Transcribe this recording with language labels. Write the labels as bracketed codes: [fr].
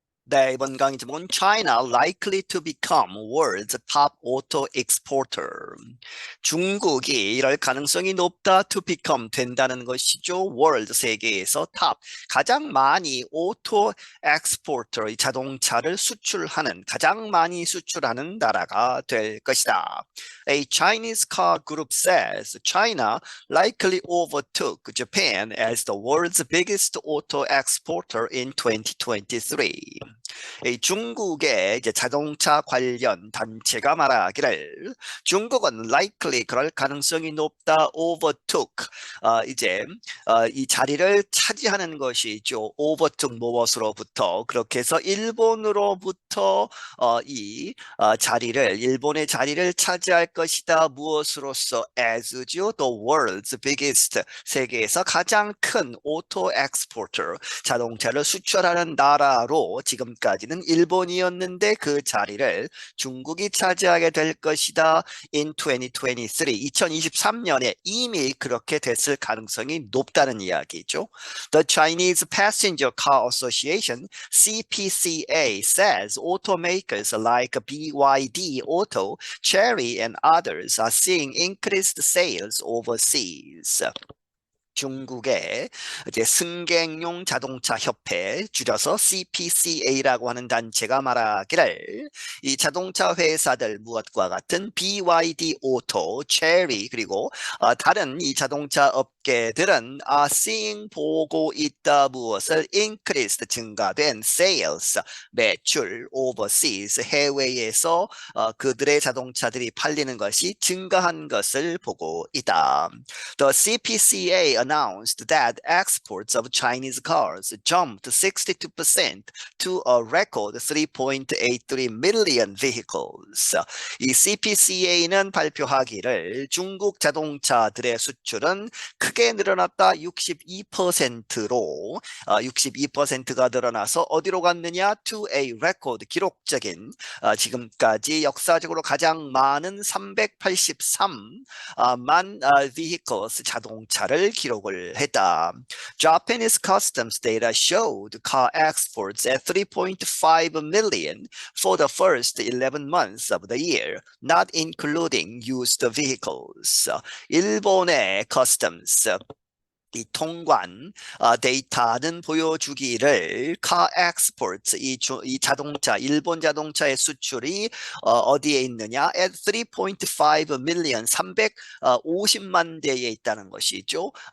[ko] 네, 이번 강의 제목은 [en] China likely to become world's top auto exporter. [ko] 중국이 이럴 가능성이 높다 [en] to become [ko] 된다는 것이죠. world 세계에서 top 가장 많이 [en] auto exporter [ko] 이 자동차를 수출하는 가장 많이 수출하는 나라가 될 것이다. [en] A Chinese car group says China likely overtook Japan as the world's biggest auto exporter in 2023. [ko] 이 중국의 이제 자동차 관련 단체가 말하기를 중국은 likely 그럴 가능성이 높다 overtook 이제 이 자리를 차지하는 것이죠. overtook 무엇으로부터 그렇게 해서 일본으로부터 이 자리를 일본의 자리를 차지할 것이다. 무엇으로서 as죠. [en] The world's biggest [ko] 세계에서 가장 큰 [en] auto exporter [ko] 자동차를 수출하는 나라로 지금까지는 일본이었는데 그 자리를 중국이 차지하게 될 것이다. [en] In 2023, [ko] 2023년에 이미 그렇게 됐을 가능성이 높다는 이야기죠. [en] The Chinese Passenger Car Association, CPCA, says automakers like BYD Auto, Chery, and others are seeing increased sales overseas. [ko] 중국의 이제 승객용 자동차 협회 줄여서 CPCA라고 하는 단체가 말하기를 이 자동차 회사들 무엇과 같은 BYD 오토, 체리 그리고 다른 이 자동차 업계들은 seeing 보고 있다 무엇을 increased 증가된 sales 매출 overseas 해외에서 그들의 자동차들이 팔리는 것이 증가한 것을 보고 있다. [en] The CPCA announced that exports of Chinese cars jumped 62% to a record 3.83 million vehicles. [ko] 이 CPCA는 발표하기를 중국 자동차들의 수출은 크게 늘어났다 62%로 62%가 늘어나서 어디로 갔느냐? [en] To a record [ko] 기록적인 지금까지 역사적으로 가장 많은 383만 vehicles 자동차를 기록을 했다. [en] Japanese customs data showed car exports at 3.5 million for the first 11 months of the year, not including used vehicles. [ko] 일본의 customs 이 통관 데이터는 보여주기를 [en] car exports [ko] 이 자동차 일본 자동차의 수출이 어디에 있느냐 [en] at 3.5 million [ko] 350만 대에 있다는 것이죠.